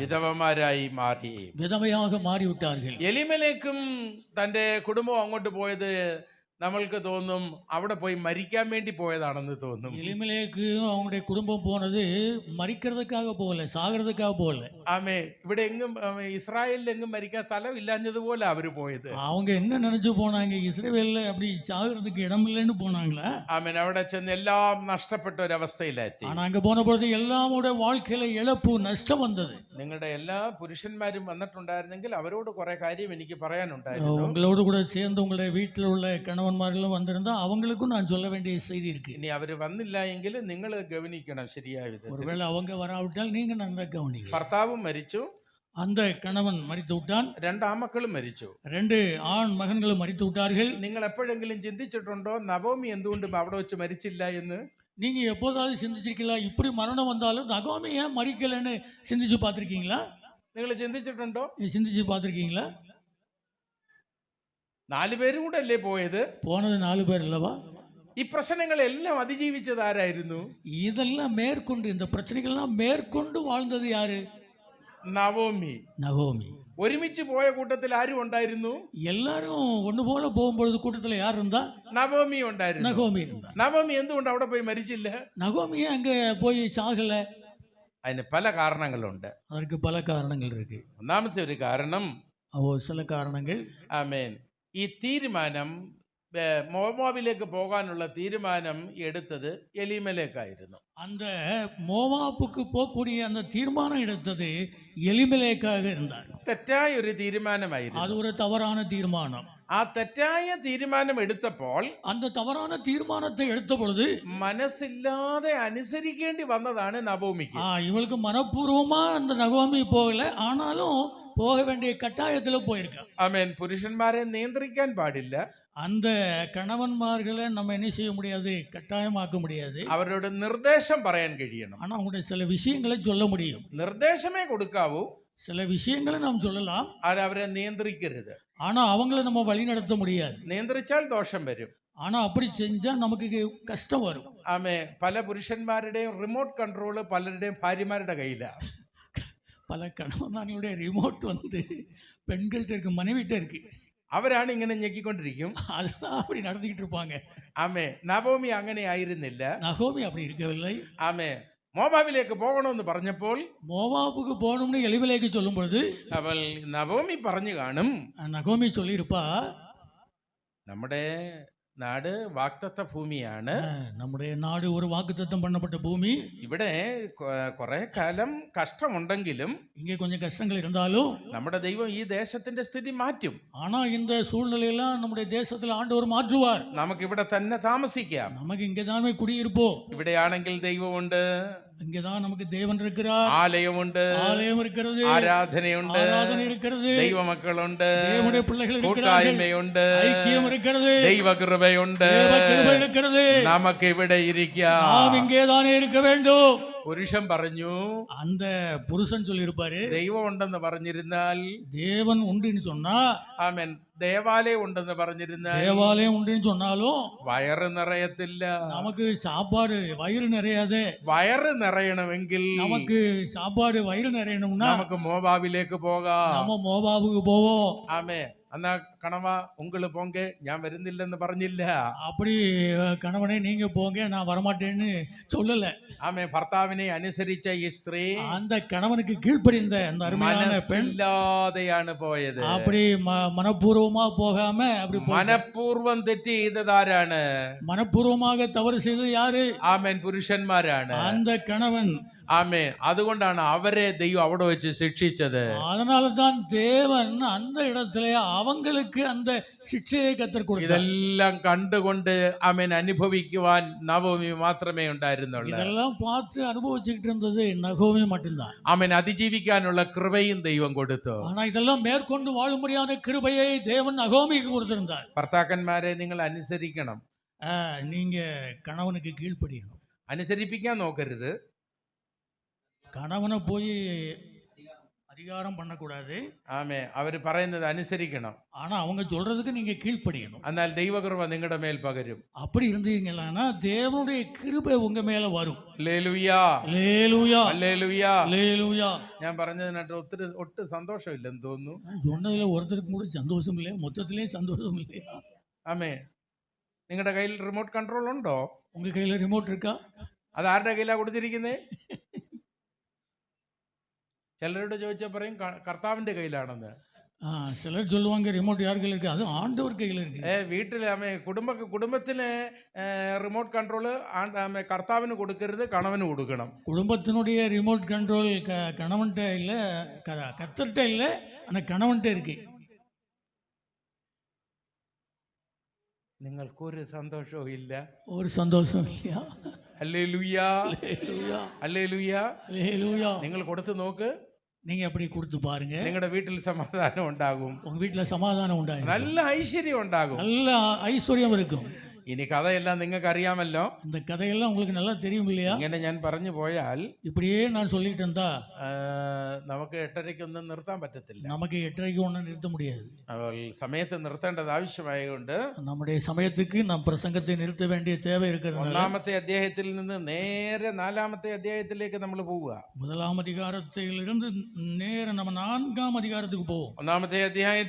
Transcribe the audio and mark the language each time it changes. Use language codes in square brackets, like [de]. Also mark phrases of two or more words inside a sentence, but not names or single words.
[ml] വിധവമാരായി മാറി, [ta] விதவையாக மாறிவிட்டார்கள். [ml] എലിമേലേക്കും തന്റെ കുടുംബം അങ്ങോട്ട് പോയത് നമ്മൾക്ക് തോന്നും അവിടെ പോയി മരിക്കാൻ വേണ്ടി പോയതാണെന്ന് തോന്നും. [ta] எலிமெலேக்கு அவங்களுடைய குடும்பம் போனது மரிக்கிறதுக்காக போகல, சாகிறதுக்காக போகல. [ml] ആമേ. ഇവിടെ എങ്ങും ഇസ്രായേലിൽ എങ്ങും മരിക്കാൻ സ്ഥലം ഇല്ലാഞ്ഞതുപോലെ അവര് പോയത്. [ta] அவங்க என்ன நினைச்சு போனாங்க, இஸ்ரவேல்ல அப்படி சாகிறதுக்கு இடம் இல்லைன்னு போனாங்களா? [ml] ആമേൻ. അവിടെ ചെന്ന് എല്ലാം നഷ്ടപ്പെട്ട ഒരവസ്ഥയിലെത്തി. [ta] ஆனா அங்க போன பொழுது எல்லாமோட வாழ்க்கையில இழப்பு, நஷ்டம் வந்தது. [ml] നിങ്ങളുടെ എല്ലാ പുരുഷന്മാരും വന്നിട്ടുണ്ടായിരുന്നെങ്കിൽ അവരോട് കുറെ കാര്യം എനിക്ക് പറയാനുണ്ടായിരുന്നു. [ta] உங்களோடு கூட சேர்ந்து உங்களுடைய வீட்டில் உள்ள கணவன்மார்களும் வந்திருந்தா அவங்களுக்கும் நான் சொல்ல வேண்டிய செய்தி இருக்கு. [ml] ഇനി അവര് വന്നില്ല എങ്കിൽ നിങ്ങൾ ഗവനിക്കണം ശരിയായ വിധത്തിൽ. [ta] ஒருவேளை அவங்க வராவிட்டால் நீங்க நல்லா கவனிங்க. [ml] ഭർത്താവും മരിച്ചു, [ta] அந்த கணவன் மரித்து விட்டான். [ml] 2 ആൺമക്കളും മരിച്ചു. [ta] 2 ஆண் மகன்களும் மரித்து விட்டார்கள். [ml] നിങ്ങൾ എപ്പോഴെങ്കിലും ചിന്തിച്ചിട്ടുണ്ടോ നവോമി എന്തുകൊണ്ട് അവിടെ വെച്ച് മരിച്ചില്ല എന്ന്? [ta] நீங்க எப்போதாவது சிந்திச்சிருக்கீங்களா, இப்படி மரணம் வந்தாலும் நகோமி ஏன் மரிக்கலைன்னு சிந்திச்சு பார்த்துருக்கீங்களா? [ml] നിങ്ങൾ ചിന്തിച്ചിട്ടുണ്ടോ? [ta] சிந்திச்சு பார்த்துருக்கீங்களா? [ml] 4 പേരും കൂടെ അല്ലേ പോയത്? [ta] போனது 4 பேர் இல்லவா? [ml] ഈ പ്രശ്നങ്ങളെല്ലാം അതിജീവിച്ചത് ആരായിരുന്നു? [ta] இதெல்லாம் மேற்கொண்டு, இந்த பிரச்சனைகள்லாம் மேற்கொண்டு வாழ்ந்தது யாரு? [ml] നവോമി. [ta] நகோமி. [ml] ഒരുമിച്ച് പോയ കൂട്ടത്തിൽ ആരും ഉണ്ടായിരുന്നു? [ta] எல்லாரும் ஒண்ணு போல போகும்பொழுது கூட்டத்துல யார் இருந்தா? [ml] നവോമി ഉണ്ടായിരുന്നു. [ta] நகோமி இருந்தா. [ml] നവോമി എന്തുകൊണ്ട് അവിടെ പോയി മരിച്ചില്ല? [ta] நகோமி அங்க போய் சாகல. [ml] അതിന് പല കാരണങ്ങളുണ്ട്. [ta] அதற்கு பல காரணங்கள் இருக்கு. [ml] ഒന്നാമത്തെ ഒരു കാരണം, [ta] சில காரணங்கள் [ml] ആമേൻ, ഈ തീരുമാനം മോവാബിലേക്ക് പോകാനുള്ള തീരുമാനം എടുത്തത് എലീമേലെക്കായിരുന്നു. [ta] அந்த மோவாப்புக்கு போகக்கூடிய அந்த தீர்மானம் எடுத்தது எலிமெலேக்காக இருந்தார். [ml] തെറ്റായ ഒരു തീരുമാനമായിരുന്നു. [ta] அது ஒரு தவறான தீர்மானம். [ml] ആ തെറ്റായ തീരുമാനം എടുത്തപ്പോൾ [ta] அந்த தவறான தீர்மானத்தை எடுத்த பொழுது [ml] മനസ്സില്ലാതെ അനുസരിക്കേണ്ടി വന്നതാണ് നവോമിക്ക്. [ta] இவளுக்கு மனப்பூர்வமா அந்த நகோமி போகல, ஆனாலும் போக வேண்டிய கட்டாயத்துல போயிருக்கா. [ml] ആമേൻ. പുരുഷന്മാരെ നിയന്ത്രിക്കാൻ പാടില്ല. [ta] அந்த கணவன்மார்களை நம்ம என்ன செய்ய முடியாது, கட்டாயமாக்க முடியாது. [ml] അവരോട് നിർദ്ദേശം പറയാൻ കഴിയണം. [ta] ஆனா அவங்களுடைய சில விஷயங்களை சொல்ல முடியும். [ml] നിർദ്ദേശമേ കൊടുക്കാവൂ. [ta] சில விஷயங்களை நாம் சொல்லலாம், [ml] അവരെ നിയന്ത്രിക്കരുത്. [ta] ஆனா அவங்கள நம்ம வழி நடத்த முடியாது. [ml] നിയന്ത്രിച്ചാൽ ദോഷം വരും. [ta] ஆனா அப்படி செஞ்சா நமக்கு கஷ்டம் வரும். [ml] ആമേ. പല പുരുഷന്മാരുടെയും റിമോട്ട് കൺട്രോള് പലരുടെയും ഭാര്യമാരുടെ കയ്യിലാണ്. [ta] பல கணவன்மார்களுடைய ரிமோட் வந்து பெண்கள்கிட்ட இருக்கு, மனைவிட்ட இருக்கு. [ml] അവരാണ് ഇങ്ങനെ ഞെക്കിക്കൊണ്ടിരിക്കും. [ta] அதுதான் அப்படி நடத்திக்கிட்டு இருப்பாங்க. [ml] ആമേ. നവോമി അങ്ങനെ ആയിരുന്നില്ല. [ta] நகோமி அப்படி இருக்கவில்லை. [ml] ആമേ. മോവാബിലേക്ക് പോകണമെന്ന് പറഞ്ഞപ്പോൾ, [ta] மோவாபுக்கு போகணும்னு எலிமெலேக்கு சொல்லும் பொழுது [ml] അവൾ നവോമി പറഞ്ഞു കാണും, [ta] நகோமி சொல்லியிருப்பா, [ml] നമ്മുടെ നാട് വാഗ്ദത്ത ഭൂമിയാണ്. [ta] நம்முடைய நாடு ஒரு வாக்குத்தத்தம் பண்ணப்பட்ட பூமி. [ml] ഇവിടെ കുറെ കാലം കഷ്ടമുണ്ടെങ്കിലും [ta] இங்கே கொஞ்சம் கஷ்டங்கள் இருந்தாலும் [ml] നമ്മുടെ ദൈവം ഈ ദേശത്തിന്റെ സ്ഥിതി മാറ്റും. [ta] ஆனா இந்த சூழ்நிலையெல்லாம் நம்முடைய தேசத்துல ஆண்டவர் மாற்றுவார். [ml] നമുക്ക് ഇവിടെ തന്നെ താമസിക്കാം. [ta] நமக்கு இங்கதானே குடியிருப்போம். [ml] ഇവിടെയാണെങ്കിൽ ദൈവമുണ്ട്, [ta] இங்கதான் நமக்கு தேவன் இருக்கிறார், [ml] ആലയമുണ്ട്, [ta] ஆலயம் இருக்கிறது, [ml] ആരാധനയുണ്ട്, [ta] ஆராதனை இருக்கிறது, [ml] ദൈവമക്കളുണ്ട്, [ta] தேவனுடைய பிள்ளைகள் இருக்கிறார்கள், [ml] കൂട്ടായ്മയുണ്ട്, [ta] ஐக்கியம் இருக்கிறது, [ml] ദൈവകൃപയുണ്ട്. [ta] தேவ கிருபை இருக்கிறது. [ml] നമുക്ക് ഇവിടെ ഇരിക്കാം. [ta] நாம் இங்கேதானே இருக்க வேண்டும். [ml] പുരുഷൻ പറഞ്ഞു, [ta] அந்த புருஷன் சொல்லியிருப்பாரு, [ml] ദൈവം ഉണ്ടെന്ന് പറഞ്ഞിരുന്നാൽ, [ta] தேவன் உண்டுன்னு சொன்னா, [ml] ആമേൻ, ദേവാലയം ഉണ്ടെന്ന് പറഞ്ഞിരുന്നാൽ, [ta] தேவாலயம் உண்டுன்னு சொன்னாலும் [ml] വയറ് നിറയത്തില്ല. [ta] நமக்கு சாப்பாடு வயிறு நிறையாது. [ml] വയറ് നിറയണമെങ്കിൽ [ta] நமக்கு சாப்பாடு வயிறு நிறையணும்னா [ml] നമുക്ക് മോവാബിലേക്ക് പോകാം. [ta] நம்ம மோவாபுக்கு போவோம். [ml] ആമേ. [ta] என்னா கணவ உங்கள் போங்க, [ml] ഞാൻ വരുന്നില്ലെന്ന് പറഞ്ഞില്ല. [ta] அப்படி கணவனே நீங்க போங்க, நான் வரமாட்டேன்னு சொல்லல. [ml] ആമേ. ഭർത്താവിനെ അനുസരിച്ച ഈ സ്ത്രീ [ta] அந்த கணவனுக்கு கீழ்ப்படிந்த அந்த அருமையான பெண் [ml] മനസ്സില്ലാതെയാണ് പോയത്. [ta] அப்படி மனப்பூர்வமா போகாம அப்படி [ml] മനഃപൂർവ്വം തെറ്റ് ചെയ്തതാരാണ്? [ta] மனப்பூர்வமாக தவறு செய்தது யாரு? [ml] ആമേൻ. പുരുഷന്മാരാണ്. [ta] அந்த கணவன். [ml] ആമേൻ. അതുകൊണ്ടാണ് അവരെ ദൈവം അവിടെ വെച്ച് ശിക്ഷിച്ചത്. [ta] அதனாலதான் தேவன் அந்த இடத்துல அவங்களுக்கு அந்த சிக்ஷையை கத்தர் கொடுத்தார். [ml] ഇതെല്ലാം കണ്ടുകൊണ്ട് ആമേൻ അനുഭവിക്കുവാൻ നവോമി മാത്രമേ ഉണ്ടായിരുന്നുള്ളൂ. [ta] இதெல்லாம் பார்த்து அனுபவிச்சுக்கிட்டு இருந்தது நகோமி மட்டும்தான். [ml] ആമേൻ. അതിജീവിക്കാനുള്ള കൃപയും ദൈവം കൊടുത്തു. [ta] ஆனா இதெல்லாம் மேற்கொண்டு வாழும்படியான கிருபையை தேவன் நகோமிக்கு கொடுத்திருந்தார். [ml] ഭർത്താക്കന്മാരെ നിങ്ങൾ അനുസരിക്കണം. [ta] நீங்க கணவனுக்கு கீழ்ப்படியணும். [ml] അനുസരിപ്പിക്കാൻ നോക്കരുത്. [ta] கணவனை போய் அதிகாரம் பண்ணக்கூடாது. [ml] ആമേ. അവര് പറയുന്നത് അനുസരിക്കണം. [ta] ஆனா அவங்க சொல்றதுக்கு நீங்க கீழ்ப்படியணும். [ml] എന്നാൽ ദൈവകൃപ നിങ്ങളുടെ മേൽ പകരും. [ta] அப்படி இருந்தீங்கன்னா தேவனுடைய கிருபை உங்க மேல வரும். [ml] ഹല്ലേലൂയാ, [ta] ஹல்லேலூயா, [ml] ഹല്ലേലൂയാ. [ta] ஹல்லேலூயா. [ml] ഞാൻ പറഞ്ഞതിനായിട്ട് ഒട്ടും സന്തോഷമില്ലെന്ന് തോന്നുന്നു. [ta] சொன்னதுல ஒருத்தருக்கு கூட சந்தோஷம் இல்லையா? மொத்தத்திலே சந்தோஷம் இல்லையா? [ml] ആമേ. നിങ്ങളുടെ കയ്യിൽ റിമോട്ട് കൺട്രോൾ ഉണ്ടോ? [ta] உங்க கையில ரிமோட் இருக்கா? [ml] അത് ആരുടെ കയ്യിലാ കൊടുത്തിരിക്കുന്നേ? ചിലരോട് ചോദിച്ചാൽ പറയും കർത്താവിന്റെ കയ്യിലാണെന്ന്. [ta] சிலர் சொல்லுவாங்க ரிமோட் யார் கையில் இருக்கு? அது ஆண்டவர் கையில் இருக்கு. [ml] വീട്ടിലെ ആമേ കുടുംബത്തിലെ റിമോട്ട് കൺട്രോള് കർത്താവിന് കൊടുക്കരുത്, കണവന് കൊടുക്കണം. [ta] குடும்பத்தினுடைய ரிமோட் கண்ட்ரோல் கணவன்கிட்ட இல்லை, கத்தர்கிட்ட இல்லை, ஆனால் கணவன்கிட்ட இருக்கு. [ml] നിങ്ങൾക്കൊരു സന്തോഷവും ഇല്ല. [ta] ஒரு சந்தோஷம் இல்லையா? [ml] ഹല്ലേലൂയാ, [ta] ஹல்லேலூயா, [ml] ഹല്ലേലൂയാ. [ta] ஹல்லேலூயா. [ml] നിങ്ങൾ കൊടുത്തു നോക്ക്. [ta] நீங்க அப்படி கொடுத்து பாருங்க, [ml] നിങ്ങളുടെ വീട്ടിൽ സമാധാനം ഉണ്ടാകും. [ta] உங்க வீட்டுல சமாதானம் உண்டாகும், [ml] നല്ല ഐശ്വര്യം ഉണ്ടാകും. [ta] நல்ல ஐஸ்வர்யம் இருக்கும். [ml] ഇനി കഥയെല്ലാം നിങ്ങൾക്ക് അറിയാമല്ലോ. [ta] இந்த കഥയെല്ലാം உங்களுக்கு நல்லா தெரியும் இல்லையா? [ml] ഇങ്ങനെ ഞാൻ പറഞ്ഞു പോയാൽ [ta] இப்படியே நான் சொல்லிட்டு இருந்தா [ml] നമുക്ക് 8:30-ക്കൊന്നും നിർത്താൻ പറ്റത്തില്ല. [ta] நமக்கு 8:30 ஒன்றும் நிறுத்த முடியாது. [ml] അപ്പോൾ സമയത്ത് നിർത്തേണ്ടത് ആവശ്യമായതുകൊണ്ട് [ta] நம்முடைய சமயத்துக்கு நாம் பிரசங்கத்தை நிறுத்த வேண்டிய தேவை இருக்கிறது. [ml] 1-ാമത്തെ അധ്യായത്തിൽ നിന്ന് നേരെ 4-ാമത്തെ അധ്യായത്തിലേക്ക് നമ്മൾ പോവുക. [ta] 1ஆம் அதிகாரத்திலிருந்து நேர நம்ம 4ஆம் அதிகாரத்துக்கு போவோம்.